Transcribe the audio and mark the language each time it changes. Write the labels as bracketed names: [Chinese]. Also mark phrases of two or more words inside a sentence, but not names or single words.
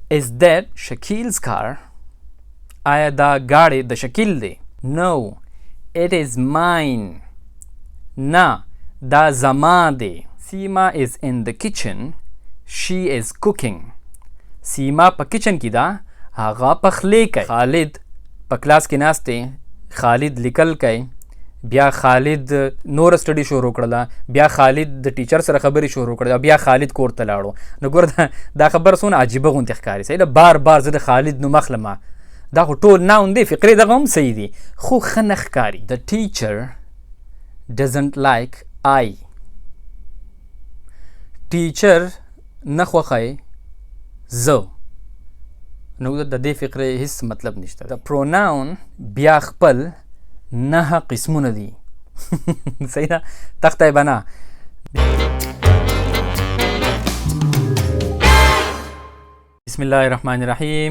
[English] Is that Shakil's car? [Pashto] آیا دا گاڑی د شکیل دی؟ [English] No, it is mine. [Pashto] نه دا زما دی. [English] Seema is in the kitchen. She is cooking. [Pashto] سیما په کچن کې ده، هغه پخلی کوي. خالد په کلاس کې ناست دی، خالد لیکل کوي. بیا خالد نور سټډي شروع کړله، بیا خالد د ټیچر سره خبرې شروع کړله، بیا خالد کور ته لاړو. نو ګوره دا خبره څونه عجیبه غوندې ښکاري. صحیح ده، بار بار زه د خالد نوم اخلم. دا خو ټول ناون دی، فقرې دغه هم صحیح دي، خو ښه نه ښکاري. [English] The teacher doesn't like I. [Pashto] ټیچر نه خوښوي زه. نو د دې فقرې هیڅ مطلب نشته. د پروناون بیا خپل 9 قسمونه دي. صحیح ده، تخته یې بنا. [Arabic] بسم الله الرحمن الرحیم.